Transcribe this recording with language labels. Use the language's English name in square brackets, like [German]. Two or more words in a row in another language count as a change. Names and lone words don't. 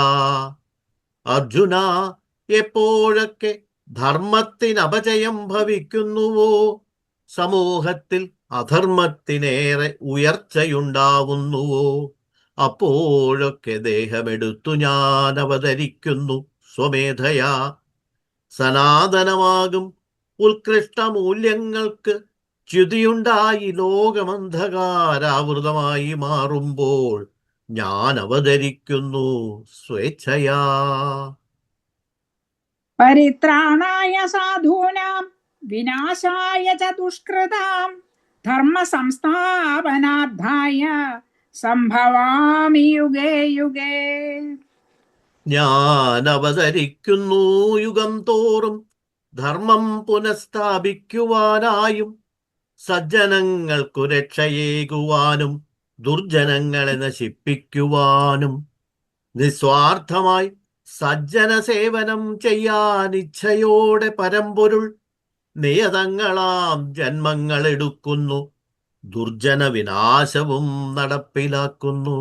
[Malayalam] അർജുന, എപ്പോഴൊക്കെ ധർമ്മത്തിനപജയം ഭവിക്കുന്നുവോ, സമൂഹത്തിൽ അധർമ്മത്തിനേറെ ഉയർച്ചയുണ്ടാവുന്നുവോ, അപ്പോഴൊക്കെ ദേഹമെടുത്തു ഞാൻ അവതരിക്കുന്നു സ്വമേധയാ. സനാതനമാകും ഉത്കൃഷ്ടമൂല്യങ്ങൾക്ക് ച്യുതിയുണ്ടായി ലോകമന്ധകാരാവൃതമായി മാറുമ്പോൾ ഞാൻ അവതരിക്കുന്നു സ്വേച്ഛയാ. [Sanskrit] പരിത്രാണായ സാധൂനാം വിനാശായ ച ദുഷ്കൃതാം ധർമ്മ സംസ്ഥാപനാർത്ഥായ സംഭവാമി യുഗേ യുഗേ. [Malayalam] ഞാൻ അവതരിക്കുന്നു യുഗം തോറും ധർമ്മം പുനഃസ്ഥാപിക്കുവാനായും സജ്ജനങ്ങൾക്കു രക്ഷയേകുവാനും ദുർജനങ്ങളെ നശിപ്പിക്കുവാനും. നിസ്വാർത്ഥമായി സജ്ജന സേവനം ചെയ്യാൻ ഇച്ഛയോടെ പരമ്പൊരുൾ നിയതങ്ങളാം ജന്മങ്ങളെടുക്കുന്നു, ദുർജന വിനാശവും നടപ്പിലാക്കുന്നു.